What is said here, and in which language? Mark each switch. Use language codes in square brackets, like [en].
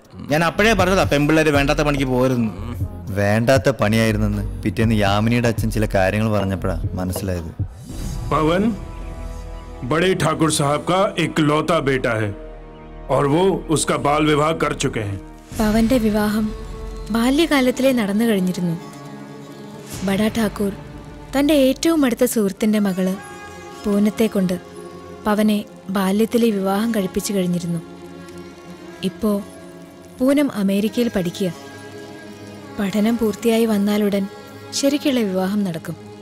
[ml] ഞാൻ അപ്പോഴേ പറഞ്ഞതാ പെമ്പിള്ളേര് വേണ്ടാത്ത പണിക്ക് പോരുന്നു. വേണ്ടാത്ത പണിയായിരുന്നെന്ന് പിറ്റേന്ന് യാമിനിയുടെ അച്ഛൻ ചില കാര്യങ്ങൾ പറഞ്ഞപ്പോഴാ മനസ്സിലായത്. [hi] पवन बड़े ठाकुर साहब का इकलौता बेटा है और वो उसका बाल विवाह कर चुके हैं. [ml] പവന്റെ വിവാഹം ബാല്യകാലത്തിലേ നടന്നു കഴിഞ്ഞിരുന്നു. ബഡാ ഠാക്കൂർ തന്റെ ഏറ്റവും അടുത്ത സുഹൃത്തിന്റെ മകള് പൂനത്തെ കൊണ്ട് പവനെ ബാല്യത്തിലെ വിവാഹം കഴിപ്പിച്ചു കഴിഞ്ഞിരുന്നു. ഇപ്പോ പൂനം അമേരിക്കയിൽ പഠിക്കുക. പഠനം പൂർത്തിയായി വന്നാലുടൻ ശരിക്കുള്ള വിവാഹം നടക്കും.